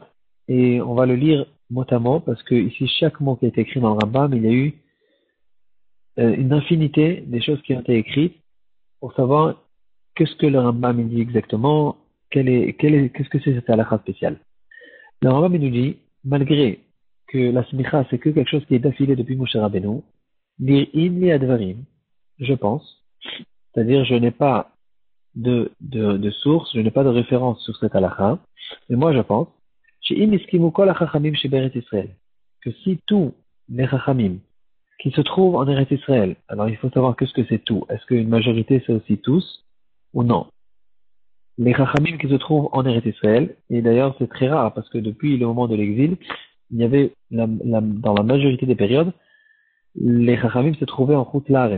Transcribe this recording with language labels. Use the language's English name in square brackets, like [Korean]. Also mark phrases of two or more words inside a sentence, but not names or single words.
[French] Et on va le lire mot à mot parce que ici, chaque mot qui a été écrit dans le Rambam, il y a eu une infinité des choses qui ont été écrites pour savoir qu'est-ce que le Rambam il dit exactement, qu'est-ce que c'est cette halakha spéciale. Le Rambam il nous dit, malgré que la smicha c'est que quelque chose qui est d'affilée depuis Moshe Rabbeinu, [Hebrew] נראין לי הדברים, [French] je pense, c'est-à-dire je n'ai pas de source, je n'ai pas de référence sur cette halakha, mais moi je pense [Hebrew] שאם הסכימו כל החכמים שבארץ ישראל, [French] que si tous les chachamim qui se trouvent en Eretz Israël, alors il faut savoir qu'est-ce que c'est tout. Est-ce qu'une majorité c'est aussi tous ou non? Les chachamim qui se trouvent en Eretz Israël, et d'ailleurs c'est très rare parce que depuis le moment de l'exil, il y avait dans la majorité des périodes, les chachamim se trouvaient en [Hebrew] חוץ לארץ.